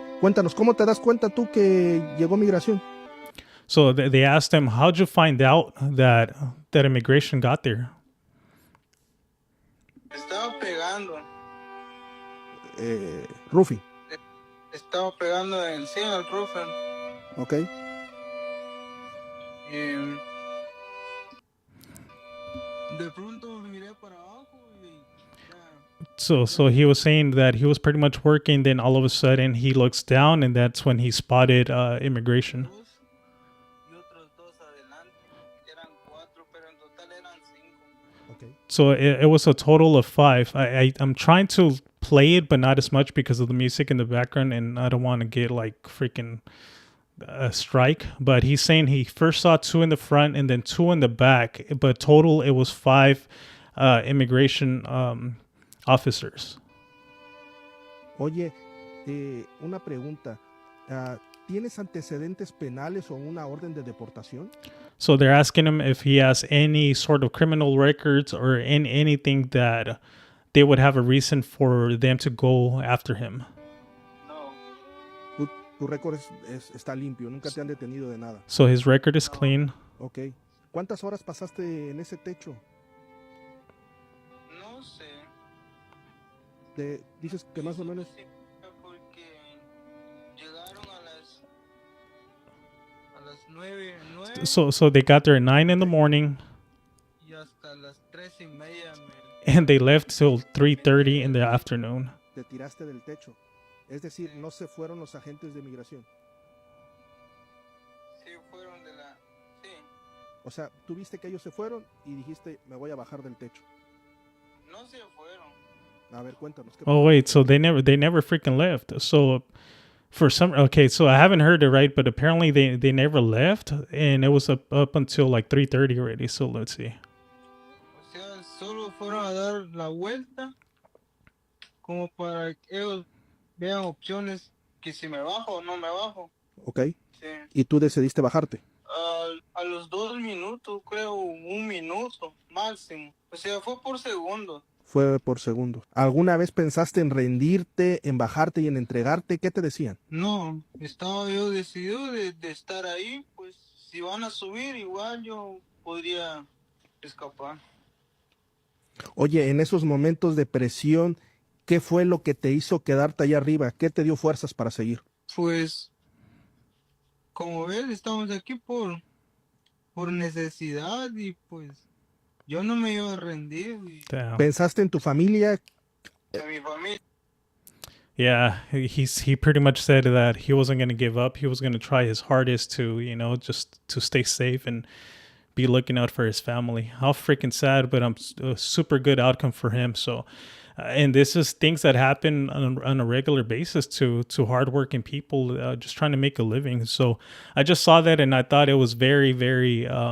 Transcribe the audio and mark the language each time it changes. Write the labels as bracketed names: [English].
[Spanish] Cuéntanos, ¿cómo te das cuenta tú que llegó migración? [English] So they asked him, how'd you find out that immigration got there? [Spanish] Estaba pegando. Rufi. Estaba pegando en sí al roofing. Ok. Y de pronto miré para abajo y ya. [English] So he was saying that he was pretty much working, then all of a sudden he looks down, and that's when he spotted immigration. [Spanish] Dos y otros dos adelante. Eran 4, pero en total eran 5. Ok. [English] So it was a total of 5. I'm trying to play it, but not as much because of the music in the background, and I don't want to get like freaking a strike. But he's saying he first saw 2 in the front and then 2 in the back, but total it was 5 immigration officers. [Spanish] Oye, una pregunta. ¿Tienes antecedentes penales o una orden de deportación? [English] So they're asking him if he has any sort of criminal records or anything that they would have a reason for them to go after him. [Spanish] No. Tu récord está limpio, nunca te han detenido de nada. [English] So his record is clean. Ok. [Spanish] ¿Cuántas horas pasaste en ese techo? No sé. Dices que más o menos... Sí, porque llegaron a las 9 [English] So they got there at 9 in the morning, [Spanish] y hasta las 3:30 [English] and they left till 3:30 in the afternoon. [Spanish] Te tiraste del techo. Es decir, no se fueron los agentes de migración. Sí, fueron de la... Sí. O sea, tú viste que ellos se fueron y dijiste, me voy a bajar del techo. No se fueron. A ver, cuéntanos. ¿qué [English] Oh wait, so they never freaking left. So so I haven't heard it right, but apparently they never left, and it was up until like 3:30 already. So let's see. [Spanish] O sea, solo fueron a dar la vuelta como para que ellos vean opciones que si me bajo o no me bajo. Ok. Sí. Y tú decidiste bajarte. A los 2 minutos, creo, 1 minuto máximo. O sea, fue por segundo. Fue por segundo. ¿Alguna vez pensaste en rendirte, en bajarte y en entregarte? ¿Qué te decían? No, estaba yo decidido de estar ahí. Pues si van a subir, igual yo podría escapar. Oye, en esos momentos de presión, ¿qué fue lo que te hizo quedarte allá arriba? ¿Qué te dio fuerzas para seguir? Pues, como ves, estamos aquí por necesidad y pues yo no me iba a rendir. [English] Damn. [Spanish] ¿Pensaste en tu familia? A mi familia. [English] Yeah, he pretty much said that he wasn't going to give up. He was going to try his hardest to, just to stay safe and be looking out for his family. How freaking sad, but a super good outcome for him. So, and this is things that happen on a regular basis to hardworking people just trying to make a living. So I just saw that and I thought it was very, very